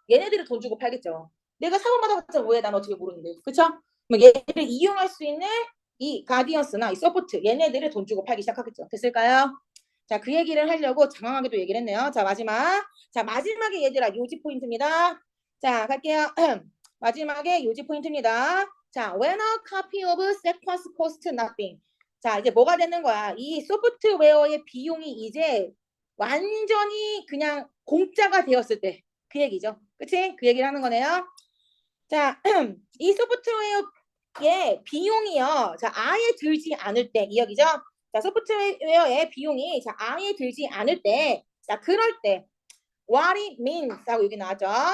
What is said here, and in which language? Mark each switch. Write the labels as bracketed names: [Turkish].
[Korean] 얘네들을 돈 주고 팔겠죠. 내가 사본받아 봤자 뭐해? 난 어떻게 모르는데. 그쵸? 그럼 얘를 이용할 수 있는 이 가디언스나 이 서포트 얘네들을 돈 주고 팔기 시작하겠죠. 됐을까요? 자, 그 얘기를 하려고 장황하게도 얘기를 했네요. 자, 마지막. 자, 마지막에 얘들아 요지 포인트입니다. 자, 갈게요. 마지막에 요지 포인트입니다. 자, [English] when a copy of sequence costs nothing. [Korean] 자, 이제 뭐가 되는 거야? 이 소프트웨어의 비용이 이제 완전히 그냥 공짜가 되었을 때 그 얘기죠. 그치? 그 얘기를 하는 거네요. 자, 이 소프트웨어의 비용이요. 자, 아예 들지 않을 때 이 얘기죠. 자, 소프트웨어의 비용이 자, 아예 들지 않을 때 자, 그럴 때 [English] what it means [Korean] 하고 여기 나왔죠.